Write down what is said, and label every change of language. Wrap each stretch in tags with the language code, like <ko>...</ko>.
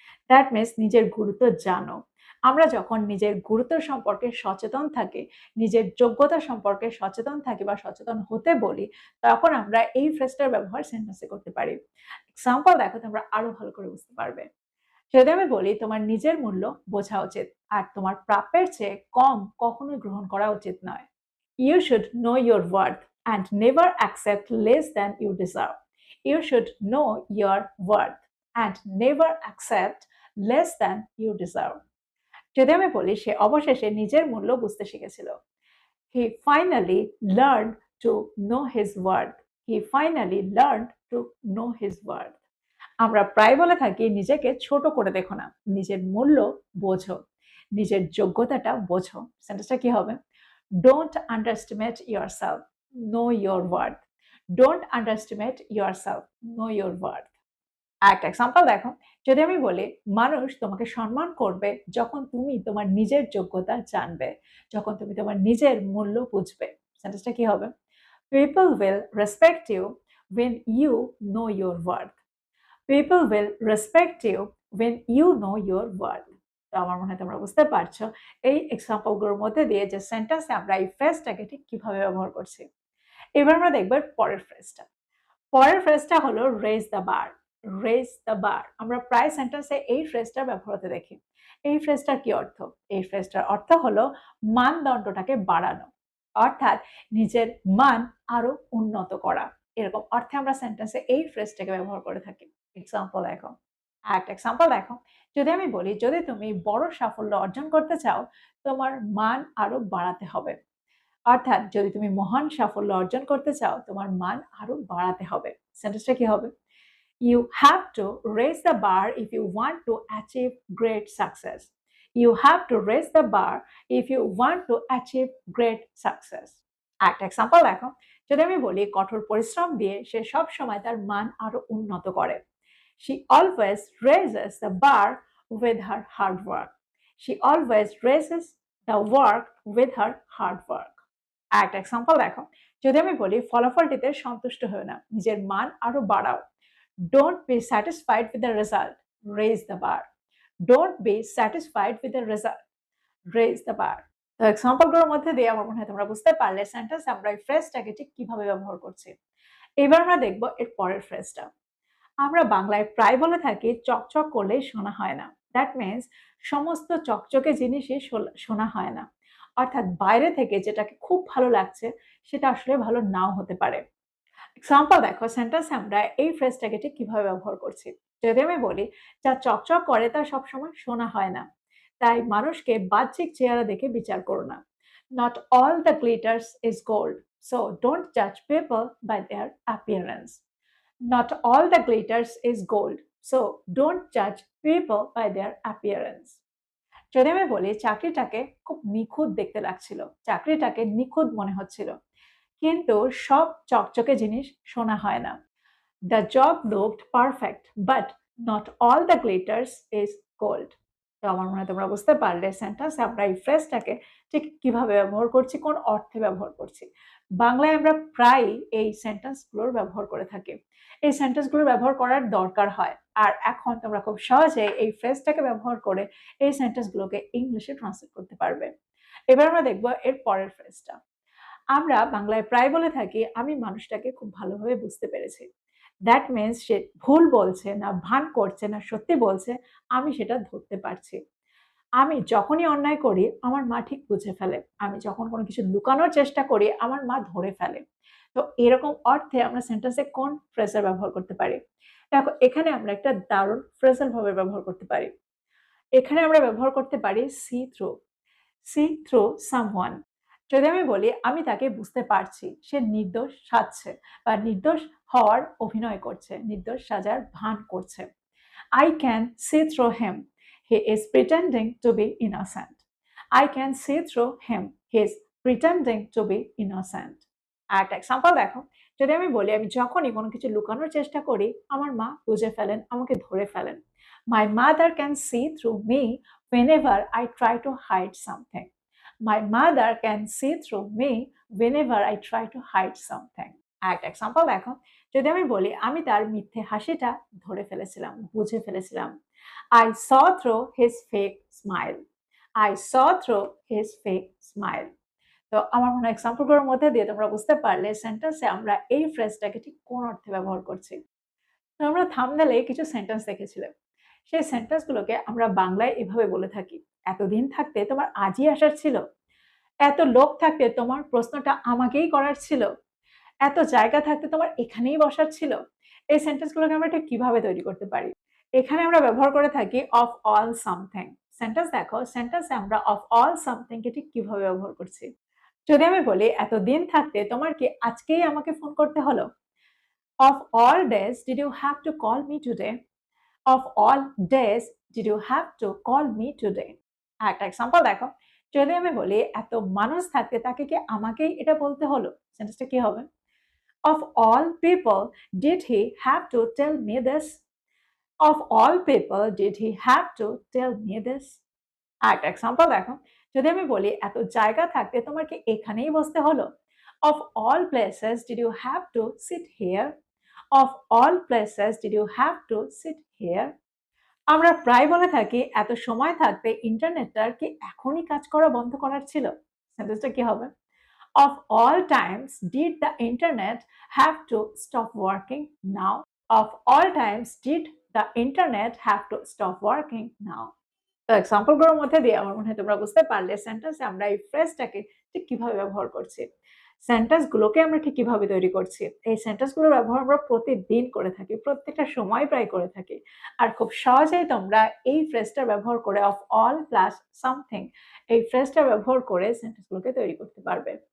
<en>that means</en> <bn>নিজের গুরুত্ব জানো। আমরা যখন নিজের গুরুত্ব সম্পর্কে সচেতন থাকি, নিজের যোগ্যতা সম্পর্কে সচেতন থাকি বা সচেতন হতে বলি, তখন আমরা এই ফ্রেজটার ব্যবহার সেন্টেন্সে করতে পারি। এক্সাম্পল দেখো, তোমরা আরো ভালো করে বুঝতে পারবে। যদি আমি বলি তোমার নিজের মূল্য বোঝা উচিত আর তোমার প্রাপ্যের চেয়ে কম কখনোই গ্রহণ করা উচিত নয়।</bn> <en>You should know your worth and never accept less than you deserve. You should know your worth and never accept less than you deserve.</en> <bn>যদি আমি বলি সে অবশেষে নিজের মূল্য বুঝতে শিখেছিল।</bn> <en>He finally learned to know his worth. He finally learned to know his worth.</en> <bn>আমরা প্রায় বলে থাকি নিজেকে ছোট করে দেখো না, নিজের মূল্য বোঝো, নিজের যোগ্যতাটা বোঝো। সেন্টেন্সটা কি হবে?</bn> <en>Don't underestimate yourself, know your worth. Don't underestimate yourself, know your worth.</en> <bn>আরেকটা এক্সাম্পল দেখো, যদি আমি বলি মানুষ তোমাকে সম্মান করবে যখন তুমি তোমার নিজের যোগ্যতা জানবে, যখন তুমি তোমার নিজের মূল্য বুঝবে। সেন্টেন্সটা কি হবে?</bn> <en>People will respect you when you know your worth. People will respect you when you know your worth.</en> <bn>তো আমার মনে হয় তোমরা বুঝতে পারছো এই এক্সাম্পল গুলোর মধ্যে দিয়ে যে সেন্টেন্সে আমরা এই ফ্রেজটাকে ঠিক কিভাবে ব্যবহার করছি। এবার আমরা দেখব পরের ফ্রেজটা। পরের ফ্রেজটা হলো</bn> <en>Raise the bar. Raise the bar</en> <bn>আমরা প্রায় সেন্টেন্সে এই ফ্রেজটা ব্যবহার হতে দেখি। এই ফ্রেজটার কি অর্থ? এই ফ্রেজটার অর্থ হলো মানদণ্ডটাকে বাড়ানো, অর্থাৎ নিজের মান আরো উন্নত করা। এরকম অর্থে আমরা সেন্টেন্সে এই ফ্রেজটাকে ব্যবহার করে থাকি। এক্সাম্পল দেখো, একটা এক্সাম্পল দেখো, যদি আমি বলি যদি তুমি বড় সাফল্য অর্জন করতে চাও তোমার মান আরো বাড়াতে হবে। অর্থাৎ যদি তুমি মহান সাফল্য অর্জন করতে চাও তোমার মান আরো বাড়াতে হবে। সেন্টেন্সটা কি হবে?</bn> <en>You have to raise the bar if you want to achieve great success. You have to raise the bar if you want to achieve great success.</en> <bn>একটা এক্সাম্পল দেখো, যদি আমি বলি কঠোর পরিশ্রম দিয়ে সে সব সময় তার মান আরো উন্নত করে।</bn> <en>She always raises the bar with her hard work. She always raises the work with her hard work.</en> <bn>একটা এক্সাম্পল দেখো, যদি আমি বলি ফলাফলটিতে সন্তুষ্ট হও না, নিজের মান আরো বাড়াও।</bn> <en>Don't be satisfied with the result. Raise the bar. Don't be satisfied with the result. Raise the bar.</en> <bn>তো এক্সাম্পলগুলোর মধ্যে দিয়ে আমার মনে হয় তোমরা বুঝতে পারলে সেন্টেন্স আমরা এই ফ্রেজটাকে ঠিক কিভাবে ব্যবহার করছি। এবার আমরা দেখব এর পরের ফ্রেজটা। আমরা বাংলায় প্রায় বলে থাকি চকচক করলেই শোনা হয় না।</bn> <en>that means</en> <bn>সমস্ত চকচকে জিনিসই শোনা হয় না। অর্থাৎ বাইরে থেকে যেটাকে খুব ভালো লাগছে সেটা আসলে ভালো নাও হতে পারে। এক্সাম্পল দেখো, সেন্টেন্সে আমরা এই ফ্রেজটাকে ঠিক কিভাবে ব্যবহার করছি। যদি আমি বলি যা চকচক করে তা সবসময় শোনা হয় না, তাই মানুষকে বাহ্যিক চেহারা দেখে বিচার করো না।</bn> <en>Not all the glitters is gold, so don't judge people by their appearance. Not all the glitters is gold, so don't judge people by their appearance.</en> <bn>যদি আমি বলি চাকরিটাকে খুব নিখুঁত দেখতে লাগছিল, চাকরিটাকে নিখুঁত মনে হচ্ছিল, কিন্তু সব চকচকে জিনিস শোনা হয় না।</bn> <en>The job looked perfect, but not all the glitters is gold.</en> <bn>তো আমার মনে হয় তোমরা বুঝতে পারলে সেন্টেন্সে আমরা এই ফ্রেজটাকে ঠিক কিভাবে ব্যবহার করছি, কোন অর্থে ব্যবহার করছি। বাংলায় আমরা প্রায়ই এই সেন্টেন্সগুলোর ব্যবহার করে থাকি। এই সেন্টেন্সগুলো ব্যবহার করার দরকার হয়। আর এখন তোমরা খুব সহজে এই ফ্রেজটাকে ব্যবহার করে এই সেন্টেন্সগুলোকে ইংলিশে ট্রান্সলেট করতে পারবে। এবার আমরা দেখব এর পরের ফ্রেজটা। আমরা বাংলায় প্রায় বলে থাকি আমি মানুষটাকে খুব ভালোভাবে বুঝতে পেরেছি।</bn> <en>that means</en> <bn>সে ভুল বলছে না ভান করছে না সত্যি বলছে, আমি সেটা ধরতে পারছি। আমি যখনই অন্যায় করি আমার মা ঠিক বুঝে ফেলে। আমি যখন কোনো কিছু লুকানোর চেষ্টা করি আমার মা ধরে ফেলে। তো এরকম অর্থে আমরা সেন্টেন্সে কোন ফ্রেজার ব্যবহার করতে পারি? দেখো এখানে আমরা একটা দারুণ ফ্রেজাল ভাবে ব্যবহার করতে পারি। এখানে আমরা ব্যবহার করতে পারি</bn> <en>see through. See through someone.</en> <bn>যদি আমি বলি আমি তাকে বুঝতে পারছি সে নির্দোষ সাজছে বা নির্দোষ হওয়ার অভিনয় করছে, নির্দোষ সাজার ভান করছে।</bn> <en>I can see through him. He is pretending to be innocent. I can see through him. He is pretending to be innocent.</en> <bn>আরেকটা এক্সাম্পল দেখো, যদি আমি বলি আমি যখনই কোনো কিছু লুকানোর চেষ্টা করি আমার মা বুঝে ফেলেন, আমাকে ধরে ফেলেন।</bn> <en>My mother can see through me whenever I try to hide something. My mother can see through me whenever I try to hide something.</en> <bn>আরেকটা এক্সাম্পল দেখো, যদি আমি বলি আমি তার মিথ্যে হাসিটা ধরে ফেলেছিলাম, বুঝে ফেলেছিলাম।</bn> <en>I saw through his fake smile. I saw through his fake smile.</en> <bn>তো আমার মনে হয় এক্সাম্পলগুলোর মধ্যে দিয়ে তোমরা বুঝতে পারলে সেন্টেন্সে আমরা এই ফ্রেজটাকে ঠিক কোন অর্থে ব্যবহার করছি। তো আমরা থাম্বনেলে কিছু সেন্টেন্স দেখেছিলাম। সেই সেন্টেন্সগুলোকে আমরা বাংলায় এভাবে বলে থাকি। এতদিন থাকতে তোমার আজই আসার ছিল। এত লোক থাকতে তোমার প্রশ্নটা আমাকেই করার ছিল। এত জায়গা থাকতে তোমার এখানেই বসার ছিল। এই সেন্টেন্সগুলোকে আমরা ঠিক কিভাবে তৈরি করতে পারি? এখানে আমরা ব্যবহার করে থাকি</bn> <en>of all something.</en> <bn>সেন্টেন্স দেখো, সেন্টেন্সে আমরা of all something কে ঠিক কিভাবে ব্যবহার করছি? যদি আমি বলি এতদিন থাকতে তোমার কি আজকেই আমাকে ফোন করতে হলো?</bn> <en>Of all days did you have to call me today? Of all days did you have to call me today?</en> <bn>আরেকটা এক্সাম্পল দেখো, যদি আমি বলি এত মানুষ থাকতে তাকে কি আমাকেই এটা বলতে হলো? সেন্টেন্সটা কি হবে?</bn> <en>Of all people did he have to tell me this? Of all people did he have to tell me this?</en> <bn>আরেকটা এক্সাম্পল দেখো, যদি আমি বলি এত জায়গা থাকতে তোমার কি এখানেই বসতে হলো?</bn> <en>Of all places did you have to sit here? Of all places did you have to sit here?</en> <bn>আমরা প্রায় বলে থাকি এত সময় থাকতে ইন্টারনেটটার কি এখনই কাজ করা বন্ধ করার ছিল? সেন্টেন্সটা কি হবে?</bn> <en>Of all times did the internet have to stop working now? Of all times did the internet have to stop working now?</en> <bn>তো এক্সাম্পলগুলোর মধ্যে দিয়ে আমার মনে হয় তোমরা বুঝতে পারলে সেন্টেন্সে আমরা এই ফ্রেজটাকে ঠিক কিভাবে ব্যবহার করছি। সেন্টেন্সগুলোকে আমরা ঠিক কিভাবে তৈরি করছি। এই সেন্টেন্সগুলোর ব্যবহার আমরা প্রতিদিন করে থাকি, প্রত্যেকটা সময় প্রায় করে থাকি। আর খুব সহজেই তোমরা এই ফ্রেজটা ব্যবহার করে</bn> <en>of all plus something</en> <bn>এই ফ্রেজটা ব্যবহার করে সেন্টেন্সগুলোকে তৈরি করতে পারবে।</bn>